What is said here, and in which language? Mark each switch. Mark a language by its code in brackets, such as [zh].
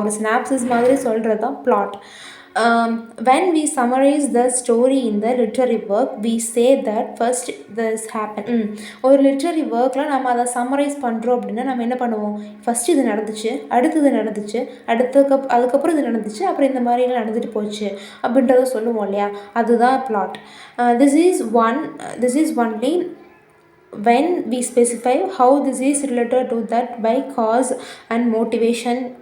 [ta] ஒரு சினாப்சிஸ் மாதிரி சொல்கிறது தான் plot. [en] When we summarize the story in the literary work, we say that first this happened. [ta] ஒரு literary ஒர்க்கில் நம்ம அதை சம்மரைஸ் பண்ணுறோம் அப்படின்னா நம்ம என்ன பண்ணுவோம்? ஃபஸ்ட்டு இது நடந்துச்சு, அடுத்தது நடந்துச்சு, அதுக்கப்புறம் இது நடந்துச்சு, அப்புறம் இந்த மாதிரிலாம் நடந்துட்டு போச்சு அப்படின்றத சொல்லுவோம் இல்லையா? அதுதான் plot. [en] This is only when we specify how this is related to that by cause and motivation.